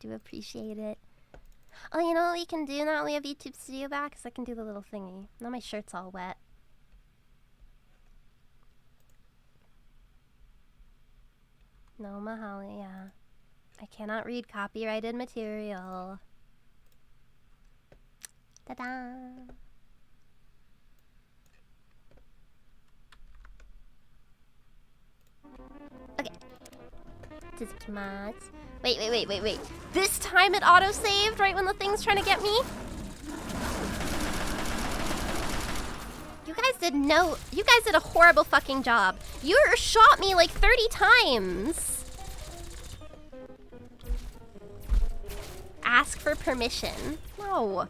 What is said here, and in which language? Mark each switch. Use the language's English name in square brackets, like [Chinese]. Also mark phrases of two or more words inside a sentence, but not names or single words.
[English] I really do appreciate it. Oh, you know what we can do now that we have YouTube Studio back? Is I can do the little thingy. Now my shirt's all wet. No, Mahali, yeah. I cannot read copyrighted material. Ta-da! Okay. Tsuzukimasu. Wait. This time it auto-saved right when the thing's trying to get me? You guys did a horrible fucking job. You shot me like 30 times. Ask for permission. No.